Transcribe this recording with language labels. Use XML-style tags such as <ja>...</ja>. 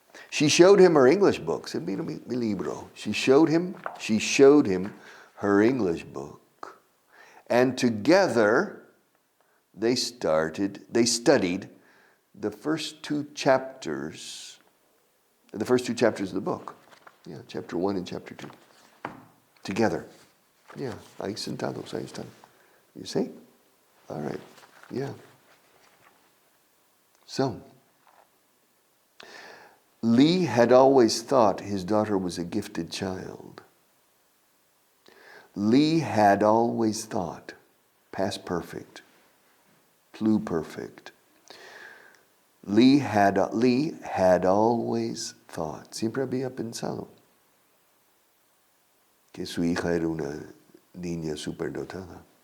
<en>She showed him her English book. Said,</en> <es>"Mira mi libro."</es> <en>She showed him her English book. And together they studied the first 2 chapters of the book. Yeah, chapter 1 and chapter 2. Together.</en> <es>Yeah, ahí sentados, ahí están.</es> <en>You see? All right. Yeah. So, Lee had always thought his daughter was a gifted child. Lee had always thought, past perfect, pluperfect. Lee had always thought,</en> <es>siempre había pensado, que su hija era una niña superdotada.</es>